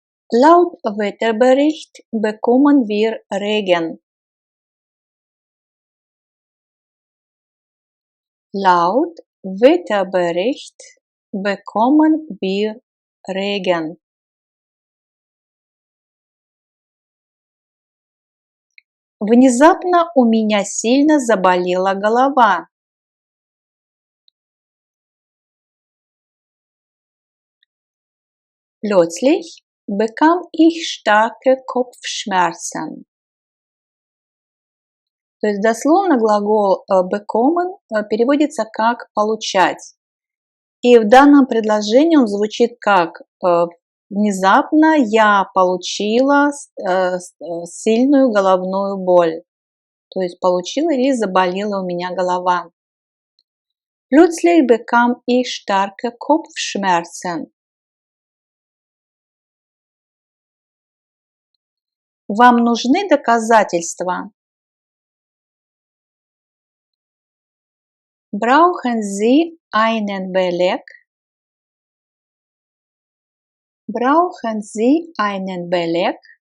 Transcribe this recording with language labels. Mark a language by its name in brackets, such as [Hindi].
[German] Laut Wetterbericht bekommen wir Regen. Laut Wetterbericht bekommen wir Regen. [Russian] Внезапно у меня сильно заболела голова. [German] Plötzlich bekam ich starke Kopfschmerzen. [Russian] То есть дословно глагол bekommen переводится как получать. И в данном предложении он звучит как внезапно я получила сильную головную боль. То есть получила или заболела у меня голова. [German] Plötzlich bekam ich starke Kopfschmerzen. [Russian] Вам нужны доказательства? [German] Brauchen Sie einen Beleg? Brauchen Sie einen Beleg?